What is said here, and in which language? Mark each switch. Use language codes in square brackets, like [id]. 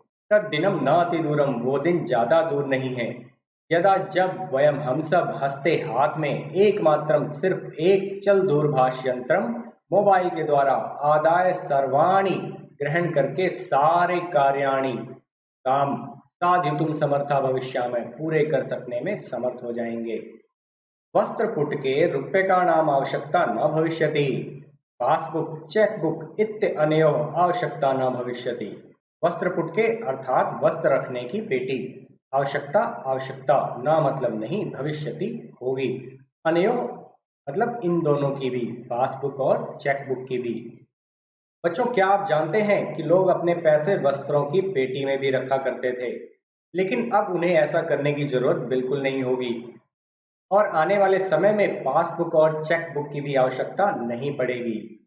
[sa] तद्दिनम न अति दूरम, [hi] वो दिन ज्यादा दूर नहीं है, यदा जब वयम हम सब हस्ते हाथ में एकमात्रम सिर्फ एक चल दूरभाष यंत्रम मोबाइल के द्वारा आदाय सर्वाणि ग्रहण करके सारे कार्याणि काम साधितुम समर्था भविष्य में पूरे कर सकने में समर्थ हो जाएंगे। [sa] वस्त्रपुटके रूप्यकाणाम् आवश्यकता न भविष्यति। पासबुक चेकबुक इत्यनयोः आवश्यकता न भविष्यति। [hi] वस्त्रपुटके अर्थात वस्त्र रखने की पेटी, आवश्यकता आवश्यकता न मतलब नहीं, भविष्यति होगी, अनयोः मतलब इन दोनों की भी, पासबुक और चेकबुक की भी। बच्चों, क्या आप जानते हैं कि लोग अपने पैसे वस्त्रों की पेटी में भी रखा करते थे, लेकिन अब उन्हें ऐसा करने की जरूरत बिल्कुल नहीं होगी और आने वाले समय में पासबुक और चेकबुक की भी आवश्यकता नहीं पड़ेगी।